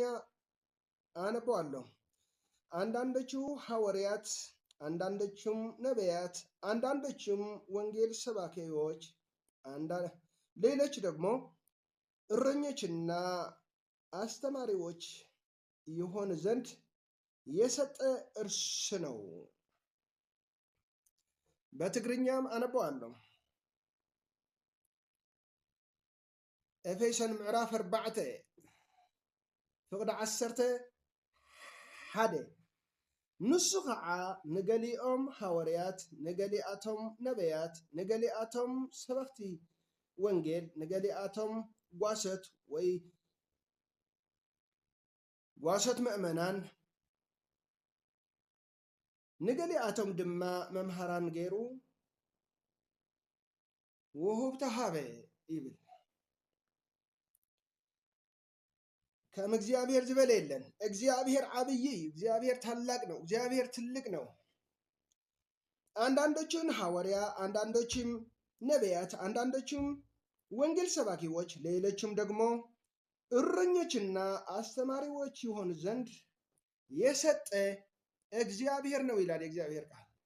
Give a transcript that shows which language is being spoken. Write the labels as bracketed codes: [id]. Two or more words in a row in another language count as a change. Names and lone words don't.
[am] አነበዋለሁ። አንዳንዶቹ ሐዋርያት፣ አንዳንዶቹም ነቢያት፣ አንዳንዶቹም ወንጌል ሰባኪዎች፣ ሌሎች ደግሞ እረኞችና አስተማሪዎች ይሆን ዘንድ የሰጠ እርሱ ነው። በትግርኛም አነበዋለሁ። [ti] ኤፌሶን ምዕራፍ 4 ፍቅዲ 11 ንሱ ከዓ ንገሊኦም ሐዋርያት፣ ንገሊኣቶም ነቢያት፣ ንገሊኣቶም ሰበክቲ ወንጌል፣ ንገሊኣቶም ጓሶት ወይ ጓሶት ምእመናን፣ ንገሊኣቶም ድማ መምሃራን ገይሩ ውሁብ ተሃበ ይብል። ከም እግዚአብሔር ዝበለ የለን። እግዚአብሔር ዓብይ፣ [am] እግዚአብሔር ታላቅ ነው። እግዚአብሔር ትልቅ ነው። አንዳንዶቹን ሐዋርያ፣ አንዳንዶችም ነቢያት፣ አንዳንዶችም ወንጌል ሰባኪዎች፣ ሌሎችም ደግሞ እረኞችና አስተማሪዎች ይሆኑ ዘንድ የሰጠ እግዚአብሔር ነው ይላል የእግዚአብሔር ቃል።